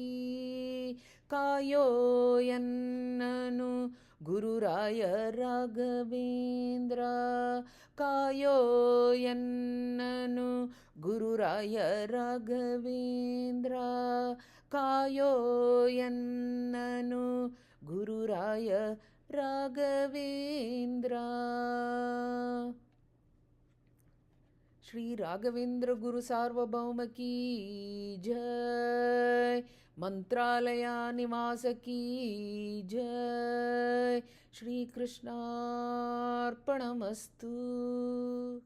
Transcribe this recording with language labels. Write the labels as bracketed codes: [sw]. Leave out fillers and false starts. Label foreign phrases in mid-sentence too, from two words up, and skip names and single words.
[kn] ಕಾಯೋ ಎನ್ನನು ಗುರುರಾಯ ರಾಘವೇಂದ್ರ, ಕಾಯೋ ಎನ್ನನು ಗುರುರಾಯ ರಾಘವೇಂದ್ರ, ಕಾಯೋ ಎನ್ನನು ಗುರುರಾಯ ರಾಘವೇಂದ್ರ. [hi] श्री राघवेंद्र गुरु सार्वभौम की जय। मंत्रालया निवास की जय। [sa] श्री कृष्णार्पणमस्तु।